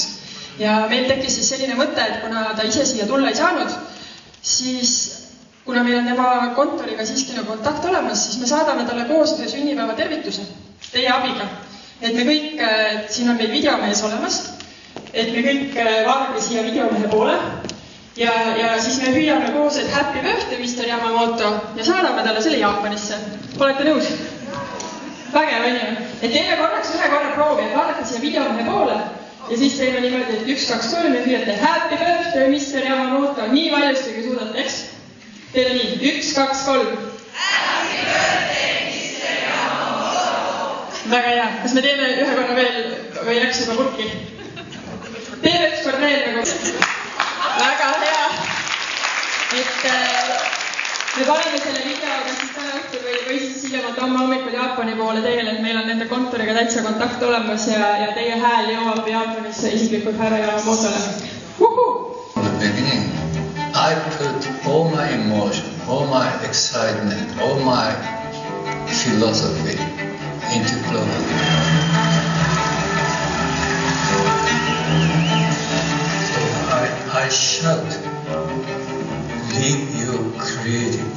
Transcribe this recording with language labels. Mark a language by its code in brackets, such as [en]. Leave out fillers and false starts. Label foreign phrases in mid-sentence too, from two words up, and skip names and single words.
[et] Ja meil tekkis siis selline mõte, et kuna ta ise siia tulla ei saanud, siis kuna meil on tema kontoriga siiski kontakt olemas, siis me saadame talle koos ühe sünnipäeva tervituse teie abiga. Et me kõik, siin on meil videomees olemas, et me kõik vaadake siia videomehe poole ja siis me hüüame koos, et [en] happy birthday, Mr. [et] Yamamoto, ja saadame talle selle Jaapanisse. Olete nõus? Vägev, on ju? Et teeme korraks ühe korra proovi, et vaadake siia videomehe poole ja siis teeme niimoodi, et 1, 2, 3 ja hüüate [en] happy birthday, Mr. [et] Yamamoto. Nii valjusti, kui suudate, eks? Teeme nii. 1, 2, 3. [en] Happy birthday, Mr. Yamamoto. [et] Väga hea. Kas me teeme ühe korra veel või läks juba purki? Teeme üks kord veel nagu. Väga hea. Et me paneme selle videoga siis täna õhtul või siis hiljemalt homme hommikul Jaapani poole teele, et meil on nende kontoriga täitsa kontakt olemas ja teie hääl jõuab Jaapanisse isiklikult härra Yamamotole. [en] From the beginning, I put all my emotion, all my excitement, all my philosophy into clothing. So I shout, live your creative life.